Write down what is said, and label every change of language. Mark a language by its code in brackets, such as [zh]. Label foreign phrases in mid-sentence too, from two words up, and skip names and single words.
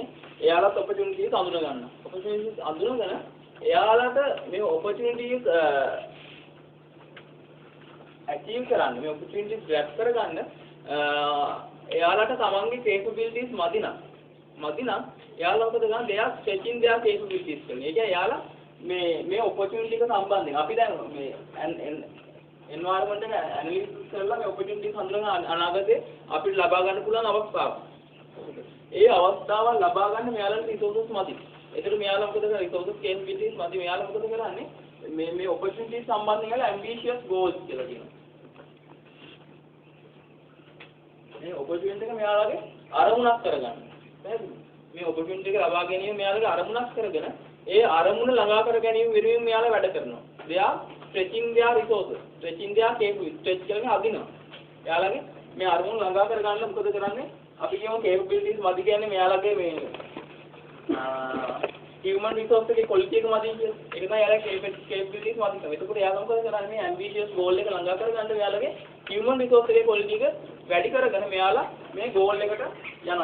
[si] එයාලත් opportunities අඳුන ගන්නවා. opportunities අඳුනගෙන එයාලට මේ [en] opportunities achieve [si] කරන්න, මේ [en] opportunities grab [si] කරගන්න එයාලට තමන්ගේ capabilities මදි නම් එයාලා මොකද කරන්නේ? [en] they are stretching their capabilities කරන. [si] ඒ කියන්නේ එයාලා මේ opportunity එක සම්බන්ධයෙන් අපි දැන් මේ environment එක analysis කරලා මේ opportunities හඳුනන අනාගතේ අපිට ලබා ගන්න පුළුවන් අවස්ථාවක්. ඒ අවස්ථාවන් ලබා ගන්න මෙයාලට resources මදි. ඒතර මෙයාලා මොකද කරන්නේ? [en] resources capabilities මදි. [si] මෙයාලා මොකද කරන්නේ? මේ opportunities සම්බන්ධයෙන් අල [en] ambitious goals [si] කියලා කියනවා. මේ opportunity එක මෙයාලගේ අරමුණක් කරගන්න. හරිද? මේ opportunity එක ලබා ගැනීම මෙයාලගේ අරමුණක් කරගෙන ඒ අරමුණ ළඟා කර ගැනීම වෙනුවෙන් මෙයාලා වැඩ කරනවා. [en] එයා stretching their resources, stretching their capabilities, stretch [si] කරගෙන අදිනවා. එයාලගේ මේ අරමුණ ළඟා කර ගන්න මොකද කරන්නේ? අපි කියමු capabilities මදි කියන්නේ මෙයාලගේ මේ [en] human resource [si] එකේ quality එක මදි කියන්නේ. ඒක තමයි එයාලගේ capabilities මදි. එතකොට එයාලා මොකද කරන්නේ? මේ [en] ambitious goal [si] එක ළඟා කර ගන්න එයාලගේ [en] human resource [si] එකේ quality එක වැඩි කරගෙන මෙයාලා මේ goal එකට යනවා.